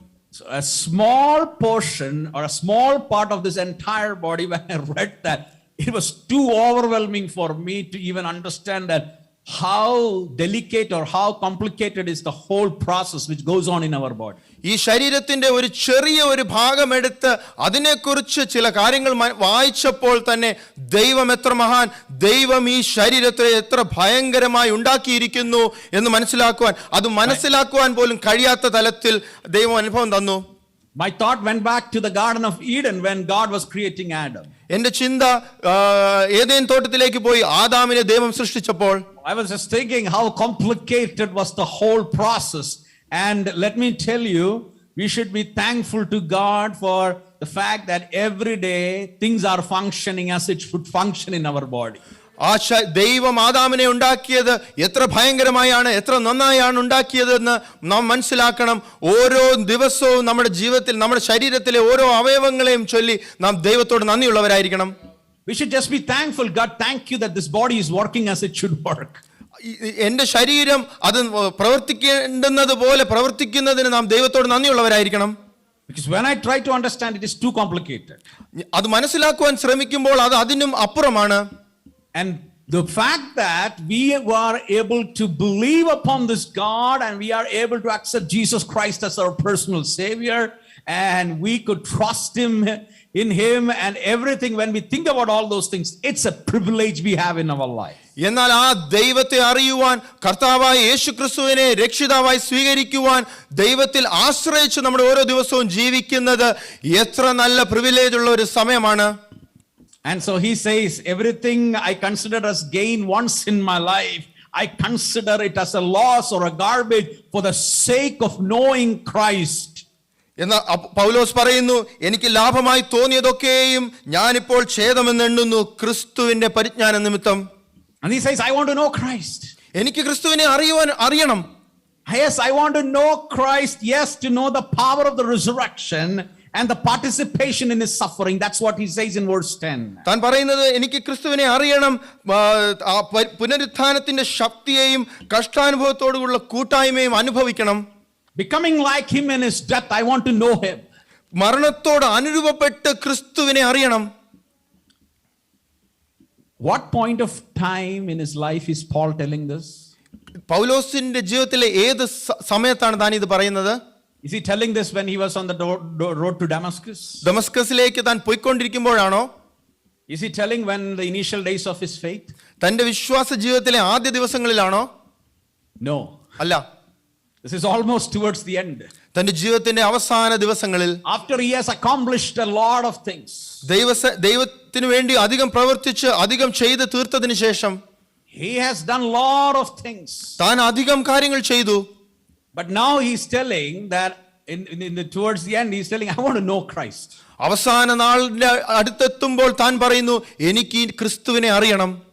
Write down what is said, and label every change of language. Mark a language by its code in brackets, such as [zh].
[en] So a small portion or a small part of this entire body, when I read that, it was too overwhelming for me to even understand that how delicate or how complicated is the whole process which goes on in our body. [ml] ഈ ശരീരത്തിന്റെ ഒരു ചെറിയ ഒരു ഭാഗമെടുത്ത് അതിനെക്കുറിച്ച് ചില കാര്യങ്ങൾ വായിച്ചപ്പോൾ തന്നെ ദൈവം എത്ര മഹാൻ, ദൈവം ഈ ശരീരത്തെ എത്ര ഭയങ്കരമായി ഉണ്ടാക്കിയിരിക്കുന്നു എന്ന് മനസ്സിലാക്കുവാൻ പോലും കഴിയാത്ത തലത്തിൽ ദൈവം അനുഭവം തന്നു. [en] My thought went back to the Garden of Eden when God was creating Adam. [ml] എന്റെ ചിന്ത ഏദെൻ തോട്ടത്തിലേക്ക് പോയി ആദാമിനെ ദൈവം സൃഷ്ടിച്ചപ്പോൾ. [en] I was just thinking how complicated was the whole process. And let me tell you, we should be thankful to God for the fact that every day things are functioning as it should function in our body. [ml] ദൈവം ആദാമിനെ ഉണ്ടാക്കിയത് എത്ര ഭയങ്കരമായാണ്, എത്ര നന്നായാണ് ഉണ്ടാക്കിയതെന്ന് നാം മനസ്സിലാക്കണം. ഓരോ ദിവസവും നമ്മുടെ ജീവിതത്തിൽ, നമ്മുടെ ശരീരത്തിലെ ഓരോ അവയവങ്ങളെയും ചൊല്ലി നാം ദൈവത്തോട് നന്ദിയുള്ളവരായിരിക്കണം. [en] We should just be thankful. God, thank you that this body is working as it should work. [ml] എന്റെ ശരീരം അത് പ്രവർത്തിക്കേണ്ടുന്നത് പോലെ പ്രവർത്തിക്കുന്നതിന് നാം ദൈവത്തോട് നന്ദിയുള്ളവരായിരിക്കണം. [en] Because when I try to understand, it is too complicated. [ml] അത് മനസ്സിലാക്കുവാൻ ശ്രമിക്കുമ്പോൾ അത് അതിനും അപ്പുറമാണ്. [en] And the fact that we were able to believe upon this God and we are able to accept Jesus Christ as our personal Savior, and we could trust Him in Him and everything, when we think about all those things, it's a privilege we have in our life. [ml] എന്നാൽ ആ ദൈവത്തെ അറിയുവാൻ, കർത്താവായ യേശുക്രിസ്തുവിനെ രക്ഷിതാവായി സ്വീകരിക്കുവാൻ, ദൈവത്തിൽ ആശ്രയിച്ച് നമ്മുടെ ഓരോ ദിവസവും ജീവിക്കുന്നത് എത്ര നല്ല പ്രിവിലേജ് ഉള്ള ഒരു സമയമാണ്. [en] And so he says, everything I consider as gain once in my life, I consider it as a loss or a garbage for the sake of knowing Christ. [ml] എന്നാൽ പൗലോസ് പറയുന്നു, എനിക്ക് ലാഭമായി തോന്നിയതൊക്കെയും ഞാനിപ്പോൾ ഛേദമെന്ന് എണ്ണുന്നു ക്രിസ്തുവിന്റെ പരിജ്ഞാന നിമിത്തം. [en] And he says, I want to know Christ. [ml] എനിക്ക് ക്രിസ്തുവിനെ അറിയണം. [en] Yes, I want to know Christ. Yes, to know the power of the resurrection and the participation in His suffering. That's what he says in verse 10. [ml] താൻ പറയുന്നത്, എനിക്ക് ക്രിസ്തുവിനെ അറിയണം, പുനരുത്ഥാനത്തിന്റെ ശക്തിയെയും കഷ്ടാനുഭവത്തോടുള്ള കൂട്ടായ്മയും അനുഭവിക്കണം. [en] Becoming like Him in His death, I want to know Him. [ml] മരണത്തോട് അനുരൂപപ്പെട്ട് ക്രിസ്തുവിനെ അറിയണം. [en] What point of time in his life is Paul telling this? [ml] പൗലോസിന്റെ ജീവിതത്തിലെ ഏത് സമയത്താണ് താൻ ഇത് പറയുന്നത്? [en] Is he telling this when he was on the road to Damascus? [ml] ദമസ്കസിലേക്ക് താൻ പോയിക്കൊണ്ടിരിക്കുമ്പോഴാണോ? [en] Is he telling when the initial days of his faith? [ml] തന്റെ വിശ്വാസ ജീവിതത്തിലെ ആദ്യ ദിവസങ്ങളിലാണോ? [en] No. [ml] അല്ല. [en] This is almost towards the end. [ml] തന്റെ ജീവിതത്തിന്റെ അവസാന ദിവസങ്ങളിൽ, [en] after he has accomplished a lot of things, [ml] ദൈവത്തിന് വേണ്ടി അധികം പ്രവർത്തിച്ച് അധികം ചെയ്ത് തീർത്തതിനു ശേഷം, [en] he has done lot of things, [ml] താൻ അധികം കാര്യങ്ങൾ ചെയ്തു. [en] but now he's telling that towards the end he's telling, I want to know Christ. [ml] അവസാന നാളിന്റെ അടുത്തെത്തുമ്പോൾ താൻ പറയുന്നു, എനിക്ക് ക്രിസ്തുവിനെ അറിയണം.